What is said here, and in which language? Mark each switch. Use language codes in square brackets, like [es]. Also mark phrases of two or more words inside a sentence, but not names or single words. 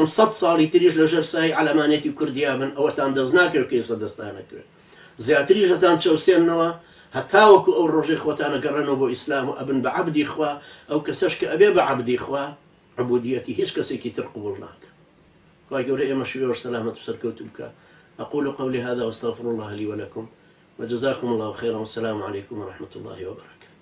[ckb] 100 ساڵی تریش لەژێر سای عەلەمانێتی کوردیا بن ئەوەتان دەست ناکەوێت کە ئێستا دەستانەکرێت زیاتریش هەتان چەوسێننەوە هەتاوەکو ئەو ڕۆژەی خۆتانە گەڕێنەوە بۆ ئیسلام و ئەبن بە عەبدی خوا ئەو کەسەش کە ئەبێ بە عەبدی خوا عبودیەتی هیچ کەسێکی تر قبوڵ ناکە خوای گەورە ئێمەش وێوەش سەلامەت و سەرکەوتو بکە [ar] أقول قولي هذا وأستغفر الله لي ولكم وجزاكم الله خيرا والسلام عليكم ورحمة الله وبركاته